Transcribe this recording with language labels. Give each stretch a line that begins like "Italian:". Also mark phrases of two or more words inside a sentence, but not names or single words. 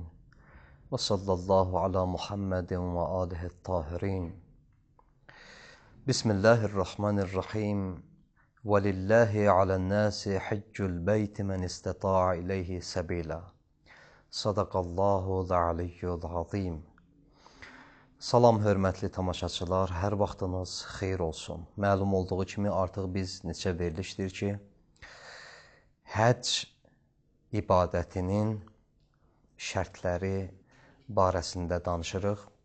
Arabic: وصلى الله على محمد وآله الطاهرين. بسم الله الرحمن الرحيم. ولله على الناس حج البيت من استطاع إليه سبيلا. صدق الله العلي العظيم.
Azerbaijani: Salam, hörmətli tamaşaçılar, hər vaxtınız xeyir olsun. Məlum olduğu kimi artıq biz neçə verilişdir ki, həcc ibadətinin şərtləri barəsində danışırıq.